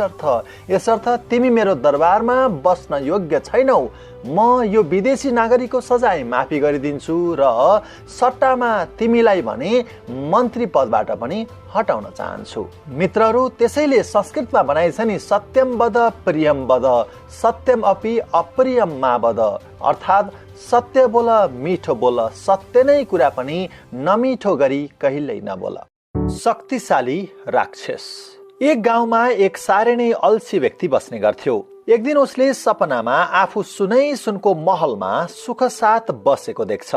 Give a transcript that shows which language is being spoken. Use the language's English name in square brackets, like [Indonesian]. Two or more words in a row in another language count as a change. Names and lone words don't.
[Nepali] यसर्थ तिमी मेरो दरबारमा बस्न योग्य छैनौ। म यो विदेशी नागरिकको सजाय माफी गरिदिन्छु र सट्टामा तिमीलाई भने मन्त्री पदबाट पनि हटाउन चाहन्छु। मित्रहरू, त्यसैले संस्कृतमा भनाइ छ नि, [Sanskrit] सत्यम वद प्रियम वद, सत्यम अपि अप्रियम मा वद। [Nepali] अर्थात् सत्य बोल, मिठो बोल, सत्य नै कुरा पनि नमिठो गरी कहिल्यै नबोल। शक्तिशाली राक्षस। एक गाउँमा एक साह्रै नै अल्छी व्यक्ति बस्ने गर्थ्यो। एक दिन उसले सपनामा आफू सुनको महलमा सुख साथ बसेको देख्छ।